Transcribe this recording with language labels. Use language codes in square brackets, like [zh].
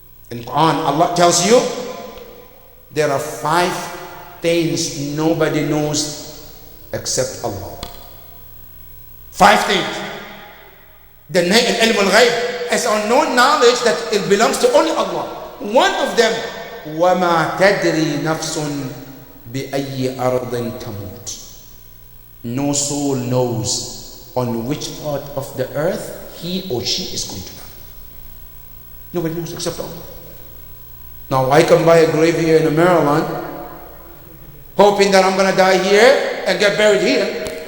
[en] In Quran, Allah tells you, there are 5 things nobody knows except Allah. 5 things. The ilm al-ghayb is unknown knowledge that it belongs to only Allah. One of them, [ar] وَمَا تَدْرِي نَفْسٌ بِأَيِّ أَرْضٍ تَمُوتُ. [en] No soul knows on which part of the earth he or she is going to die. Nobody knows except Allah. Now I can buy a grave here in Maryland, hoping that I'm going to die here and get buried here.